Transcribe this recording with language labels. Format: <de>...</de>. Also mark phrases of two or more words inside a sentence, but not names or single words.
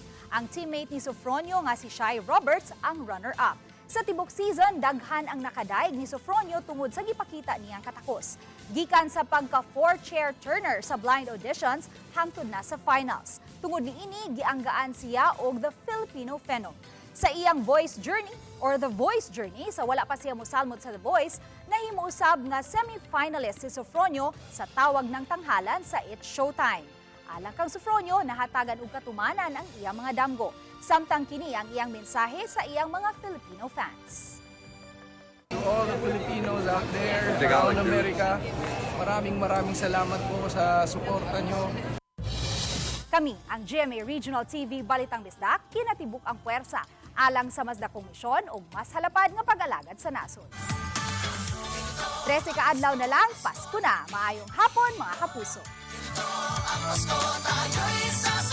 <ceb>Ang teammate ni Sofronio nga si Shai Roberts ang runner-up. Sa tibok season, daghan ang nakadaig ni Sofronio tungod sa gipakita niyang katakos. Gikan sa pagka</ceb> <en>4-chair turner</en> <ceb>sa</ceb> <en>blind auditions,</en> <ceb>hangtod na sa finals. Tungod ni ini, gianggaan siya og</ceb> <en>the Filipino Phenom.</en> <ceb>Sa iyang</ceb> <en>voice journey or the voice journey,</en> <ceb>sa wala pa siya mosalmod sa The Voice, nahimuusab nga semi-finalist si Sofronio sa tawag ng tanghalan sa It's Showtime. Alang kang Sofronio, nahatagan og katumanan ang iyang mga damgo. Samtang kini ang iyang mensahe sa iyang mga</ceb> <en>Filipino fans. To all the Filipinos out there, around America,</en> <tl>maraming salamat po sa suporta nyo.</tl> <ceb>Kami, ang GMA Regional TV Balitang Bisdak, kinatibuk ang puwersa alang sa mas dakong misyon o mas halapad nga pag-alagad sa nasod. 13 ka adlaw na lang, Pasko na. Maayong hapon mga kapuso.</ceb>